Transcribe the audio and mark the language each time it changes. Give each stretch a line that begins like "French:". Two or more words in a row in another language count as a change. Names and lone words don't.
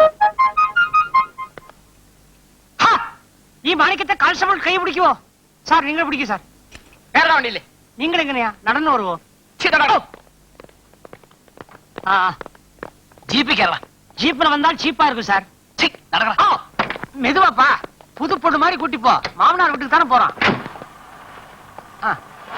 Malayalam: ഈ മാണിക്കത്തെ കാൽസമൾ കൈ പിടിക്കുവോ? സാർ, നിങ്ങൾ പിടിക്കൂ സാർ. വേറെ വണ്ടിയില്ലേ? നിങ്ങൾ എങ്ങനെയാ നടന്നു വരുവോ? ആ, ജീപ്പിൽ കയറടാ. ജീപ്പിന് വന്നാൽ ചീപ്പാ
Tamil: இருக்கும் சார்.
Malayalam: നടക്കടാ.
Tamil: மெதுவாப்பா, புது பொண்ணு மாதிரி கூட்டி போ. மாமனார் வீட்டுக்கு தானே போறான்.